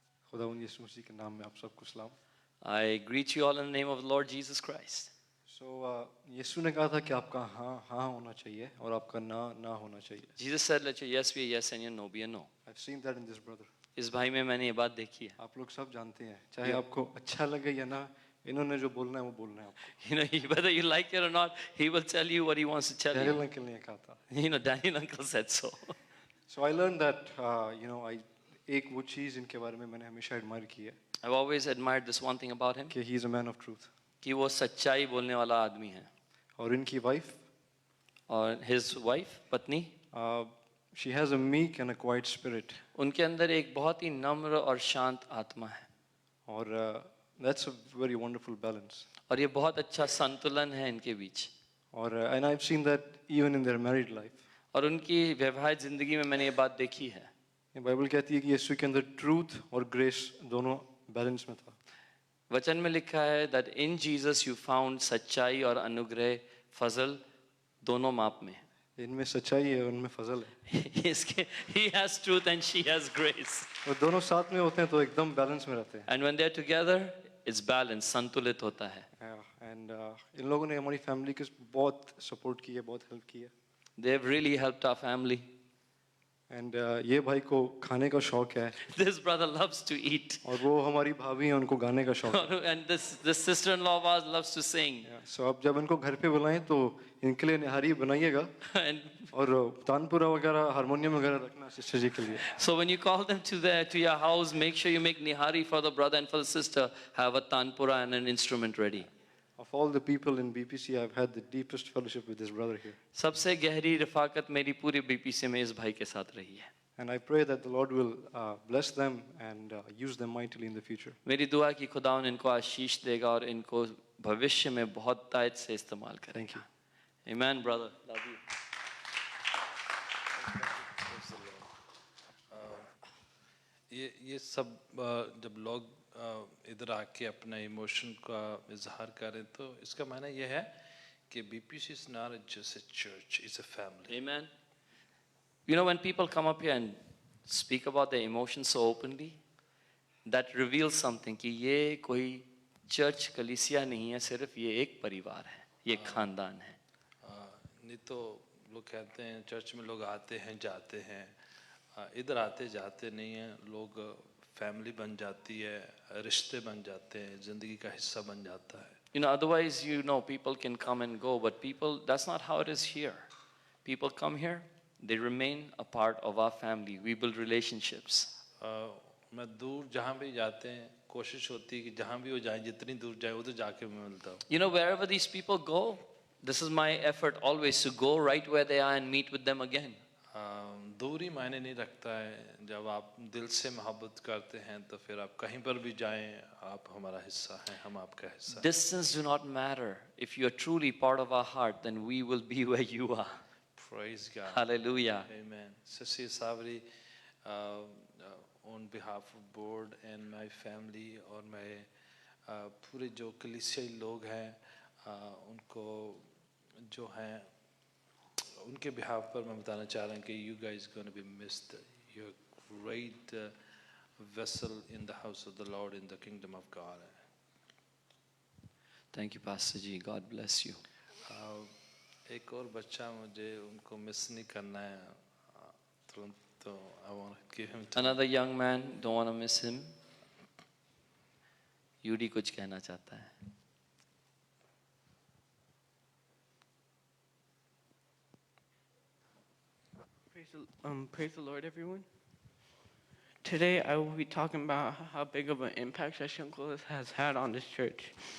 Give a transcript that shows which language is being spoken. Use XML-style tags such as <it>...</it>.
<hi>खुदावंद यीशु मसीह के नाम में आप सबको सलाम।</hi> <en>I greet you all in the name of the Lord Jesus Christ.</en> <hi>यीशु ने कहा था कि आपका हाँ हाँ होना चाहिए और आपका ना ना होना चाहिए।</hi> <en>Jesus said, let your yes be a yes and your no be a no. I've seen that in this brother.</en> <hi>इस भाई में मैंने ये बात देखी है। आप लोग सब जानते हैं, चाहे आपको अच्छा लगे या ना, इन्होंने जो बोलना है वो बोलना है आपको।</hi> <en>You know, whether you like it or not, he will tell you what he wants to tell Daniel you.</en> <hi>Uncle ने कहा था।</hi> <en>You know, Daniel uncle said so. So I learned that</en> <hi>एक वो चीज़ इनके बारे में मैंने हमेशा एडमायर की है</hi> <en>I've always admired this one thing about him, कि he is a man of truth।</en> <hi>कि वो सच्चाई बोलने वाला आदमी है। और इनकी वाइफ, और</hi> <en>his wife,</en> <hi>पत्नी,</hi> <en>she has a meek and a quiet spirit।</en> <hi>उनके अंदर एक बहुत ही नम्र और शांत आत्मा है।</hi> <en>और that's a very wonderful balance।</en> <hi>और ये बहुत अच्छा संतुलन है इनके बीच।</hi> <en>और and I've seen that even in their married life।</en> <hi>और उनकी वैवाहिक जिंदगी में मैंने ये बात देखी है। ये बाइबल कहती है कि यीशु के अंदर ट्रूथ और ग्रेस दोनों बैलेंस में था। वचन में लिखा है</hi> <en>that in Jesus you found</en> <hi>सच्चाई और अनुग्रह, फजल दोनों माप में। इनमें सच्चाई है, उनमें फजल है।</hi> <en>He has truth and she has grace.</en> <hi>और दोनों साथ में होते हैं तो एकदम बैलेंस में रहते हैं।</hi> <en>And when they're together, it's balanced,</en> <hi>संतुलित होता है। एंड इन लोगों ने हमारी फैमिली की बहुत सपोर्ट की है, बहुत हेल्प की है।</hi> <en>They've really helped our family.</en> <hi>And ये भाई को खाने का शौक है।</hi> <en>This brother loves to eat.</en> <hi>और वो हमारी भाभी हैं, उनको गाने का शौक है।</hi> <en>And this sister-in-law of ours loves to sing.</en> <hi>सो अब जब इनको घर पे बुलाएं तो इनके लिए निहारी बनाइएगा</hi> <en>And</en> <hi>और तानपुरा वगैरह हारमोनियम वगैरह रखना सिस्टर जी के लिए।</hi> <en>so when you call them to your house, make sure you make nihari for the brother and for the sister. Have a tanpura and an instrument ready. Of all the people in BPC, I've had the deepest fellowship with this brother here.</en> <hi>सबसे गहरी रफाकत मेरी पूरी BPC में इस भाई के साथ रही है।</hi> <en>And I pray that the Lord will bless them and use them mightily in the future.</en> <hi>मेरी दुआ कि खुदावन इनको आशीष देगा और इनको भविष्य में बहुत तायत से इस्तेमाल करेगा।</hi> <en>Thank you. Amen, brother. Love you.</en> <hi>ये सब जब लोग इधर आके अपना इमोशन का इजहार करें तो इसका मायना ये है कि</hi> <en>BPC is not just a church, it's a family. Amen. You know, when people come up here and speak about their emotions so openly, that reveals something</en> <hi>कि ये कोई चर्च कलीसिया नहीं है, सिर्फ ये एक परिवार है, ये खानदान है। नहीं तो लोग कहते हैं चर्च में लोग आते हैं जाते हैं, इधर आते जाते नहीं हैं, लोग फैमिली बन जाती है, रिश्ते बन जाते हैं, जिंदगी का हिस्सा बन जाता है।</hi> <en>You know, otherwise, you know, people can come and go, but people, that's not how it is here. People come here, they remain a part of our family. We build relationships.</en> <hi>मैं दूर जहाँ भी जाते हैं कोशिश होती है कि जहाँ भी वो जाएं, जितनी दूर जाए उधर जाके मैं मिलता हूँ।</hi> <en>You know, wherever these people go, this is my effort always to go right where they are and meet with them again.</en> <hi>दूरी मायने नहीं रखता है, जब आप दिल से मोहब्बत करते हैं तो फिर आप कहीं पर भी जाएं, आप हमारा हिस्सा हैं, हम आपका हिस्सा हैं।</hi> <en>Distance do not matter. If you are truly part of our heart, then we will be where you are. Praise God. Hallelujah. Amen. Sister Savri, on behalf of board and my family</en> <hi>और मैं पूरे जो कलीसियाई लोग हैं उनको जो हैं उनके बिहाफ पर मैं बताना चाह रहा हूँ कि</hi> <en>you guys going to be missed. You're a great vessel in the house of the Lord in the kingdom of God. Thank you, Pastor Ji. God bless you.</en> <hi>एक और बच्चा मुझे उनको मिस नहीं करना है तुरंत, तो</hi> <en>I want to give him time. Another young man, don't want to miss him.</en> <hi>UD कुछ कहना चाहता है।</hi> <en>Praise the Lord, everyone. Today I will be talking about how big of an impact Shashi Uncle has had on this church.</en>